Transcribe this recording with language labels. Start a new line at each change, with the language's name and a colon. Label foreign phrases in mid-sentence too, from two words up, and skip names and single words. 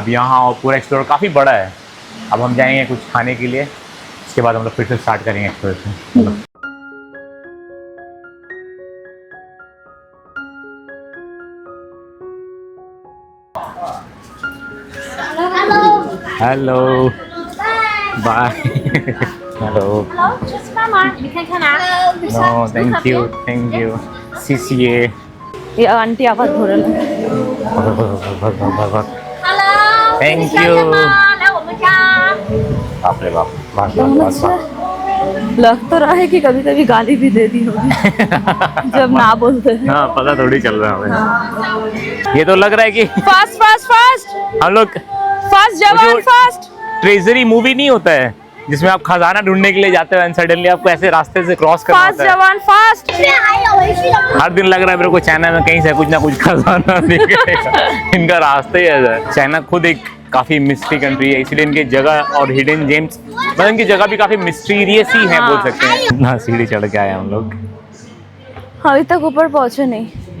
Hindi: अब यहाँ और पूरा एक्सप्लोर काफ़ी बड़ा है। अब हम जाएंगे कुछ खाने के लिए, उसके बाद हम लोग फिर से स्टार्ट करेंगे एक्सप्लोरेशन।
English: hello bye. हेलो।
Chinese: 吃吃饭吗？你看看啊。
English: no thank you thank you CCA.
Hindi: ये आंटी आवाज हो रहा है।
English: Hello。 Thank you。
Chinese: 来我们家。
Hindi: बाप रे बाप, बस बस बस। लग तो रहा है कि कभी कभी गाली भी दे दी होगी जब ना बोलते हैं। हाँ, पता थोड़ी चल रहा है हमें। ये तो लग रहा है कि
English: fast fast fast
Hindi: हम लोग फास्ट जवान जो- फास्ट। ट्रेजरी मूवी नहीं होता है जिसमें आप खजाना ढूंढने के लिए जाते हो
English: and suddenly
Hindi: आपको ऐसे रास्ते से क्रॉस करना फास्ट होता है। जवान फास्ट।
Chinese: 这边还有回去的。
Hindi: हर दिन लग रहा है मेरे को चाइना में कहीं से कुछ ना कुछ खजाना दिखेगा। इनका रास्ता ही ऐसा है। चाइना खुद एक काफी
English: mystery country
Hindi: है, इसलिए इनकी जगह और
English: hidden gems,
Hindi: मतलब इनकी जगह भी काफी मिस्टीरियस ही है, बोल सकते हैं। ना सीढ़ी चढ़ के आए हम लोग। अभी तक ऊपर पहुंचे नहीं।